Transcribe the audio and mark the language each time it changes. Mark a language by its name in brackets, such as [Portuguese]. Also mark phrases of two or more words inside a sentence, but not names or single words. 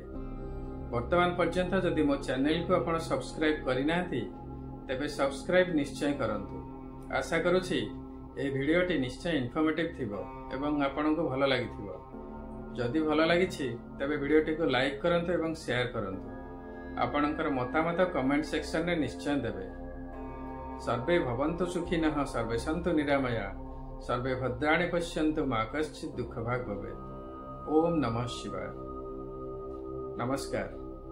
[Odia] ବର୍ତ୍ତମାନ ପର୍ଯ୍ୟନ୍ତ ଯଦି ମୋ ଚ୍ୟାନେଲ କୁ ଆପଣ ସବସ୍କ୍ରାଇବ କରି ନାହାନ୍ତି, ତେବେ ସବସ୍କ୍ରାଇବ ନିଶ୍ଚୟ କରନ୍ତୁ। ଆଶା କରୁଛି ଏ ଭିଡିଓଟି ନିଶ୍ଚୟ ଇନଫର୍ମେଟିଭ ଥିବ ଏବଂ ଆପଣଙ୍କୁ ଭଲ ଲାଗିଥିବ। ଯଦି ଭଲ ଲାଗିଛି ତେବେ ଭିଡିଓଟି କୁ ଲାଇକ କରନ୍ତୁ ଏବଂ ସେୟାର କରନ୍ତୁ। ଆପଣଙ୍କର ମତାମତ [English] comment section [Odia] ରେ ନିଶ୍ଚୟ ଦେବେ। [Sanskrit] सर्वे भवन्तु सुखिनः, सर्वे सन्तु निरामया, सर्वे भद्राणि पश्यन्तु, मा कश्चित् दुःखभाग् भवेत्। ओम नमः शिवाय। नमस्कार।